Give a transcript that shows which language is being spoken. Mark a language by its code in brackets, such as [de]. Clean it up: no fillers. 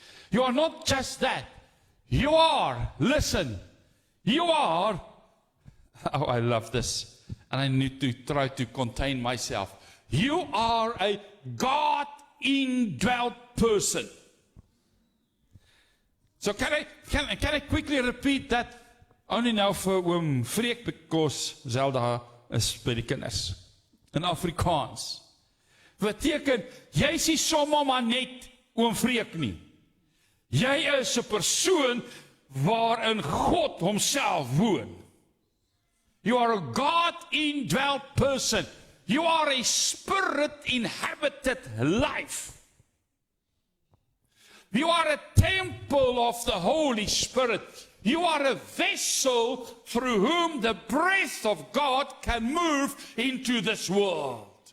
[en] You are not just that. You are, listen, you are, oh, I love this, and I need to try to contain myself. You are a God indwelt person. So can I quickly repeat that? Only now for Oom Freek, because Zelda is [af] by die kinders. [en] In Afrikaans. [af] Beteken, jy is nie sommer maar net Oom Freek nie. Jy is 'n persoon waarin God homself woon. [en] You are a God indwelt person. You are a Spirit-inhabited life. You are a temple of the Holy Spirit. You are a vessel through whom the breath of God can move into this world.